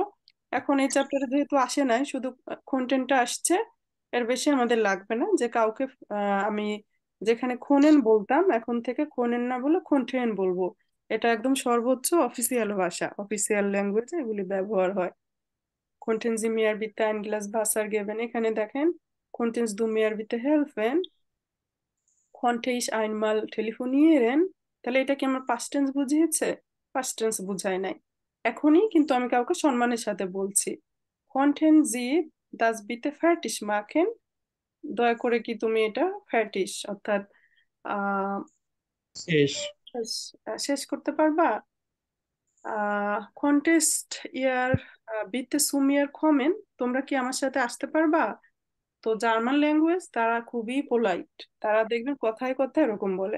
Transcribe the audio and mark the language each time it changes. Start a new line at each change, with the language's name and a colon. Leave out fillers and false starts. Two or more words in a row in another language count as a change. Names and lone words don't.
Bangla: এখন এই চ্যাপ্টারে যেহেতু আসে নাই, শুধু কন্টেন্টটা আসছে, এর বেশি আমাদের লাগবে না যে কাউকে আমি যেখানে খোনেন বলতাম এখন থেকে খোনেন না বলে খোনটেন বলবো। এটা একদম সর্বোচ্চ অফিসিয়াল ভাষা, অফিসিয়াল ল্যাঙ্গুয়েজে এগুলি ব্যবহার হয়।
German: Könnten Sie mir bitte ein Glas Wasser geben?
Bangla: এখানে দেখেন
German: Könntest du mir bitte helfen? Konnte ich einmal telefonieren?
Bangla: তাহলে এটা কি আমার
English: past tense
Bangla: বুঝিয়েছে?
English: past tense
Bangla: বুঝায় নাই। এখনই কিন্তু আমি কাউকে সম্মানের সাথে বলছি।
German: Könnten Sie das bitte fertig machen?
Bangla: দয়া করে কি তুমি এটা ফ্যাটিশ অর্থাৎ আহ শেষ। শেষ শেষ করতে পারবা?
German: Könntet ihr bitte zu mir kommen,
Bangla: তোমরা কি আমার সাথে আসতে পারবা? তো
English: German language
Bangla: তারা খুবই পোলাইট, তারা দেখবেন কথায় কথায় এরকম বলে।